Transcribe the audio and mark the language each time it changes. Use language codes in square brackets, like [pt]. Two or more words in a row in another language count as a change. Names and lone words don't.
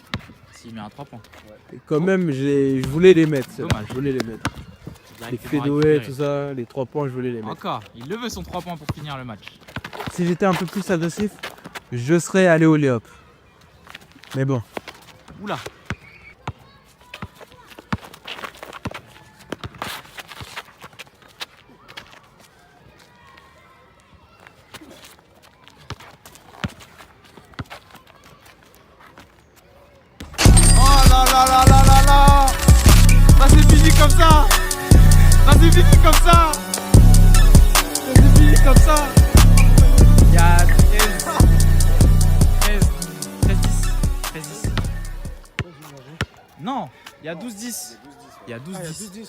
[fr] S'il met un 3 points. Et quand même, je voulais les mettre. ceux-là. Dommage. Je voulais les mettre. Les Directement fadeaways, récupéré. tout ça, les 3 points, je voulais les mettre. Encore. Il le veut son 3 points pour finir le match. Si j'étais un peu plus agressif, je serais allé au lay-up. Mais bon. Oula. Oh là là là là là là. Ça c'est fini comme ça. Ça c'est fini comme ça. Ça c'est fini comme ça. Il y a 13-10. Non, il y a 12-10. Il y a 12-10.